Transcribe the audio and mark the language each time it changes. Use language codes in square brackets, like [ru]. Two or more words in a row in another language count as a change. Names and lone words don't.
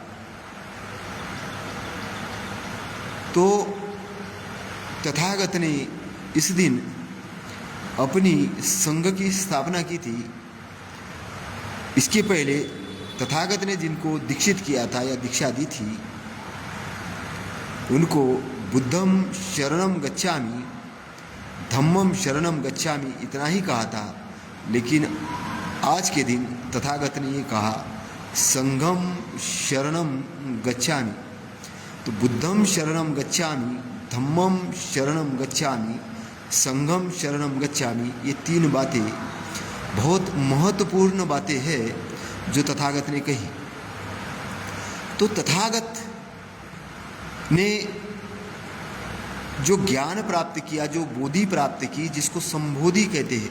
[hi] तो तथागत ने इस दिन अपनी संघ की स्थापना की थी। इसके पहले तथागत ने जिनको दीक्षित किया था या दीक्षा दी थी, उनको [pi] बुद्धम शरणम गच्छामि, धम्मम शरणम गच्छामि [hi] इतना ही कहा था। लेकिन आज के दिन तथागत ने ये कहा [pi] संघम शरणम गच्छामि। तो बुद्धम शरणम गच्छामि, धम्मम शरणम गच्छामि, संघम शरणम गच्छामि, [hi] ये 3 बातें बहुत महत्वपूर्ण बातें हैं जो तथागत ने कही। तो तथागत ने जो ज्ञान प्राप्त किया, जो बोधि प्राप्त की, जिसको संबोधि कहते हैं।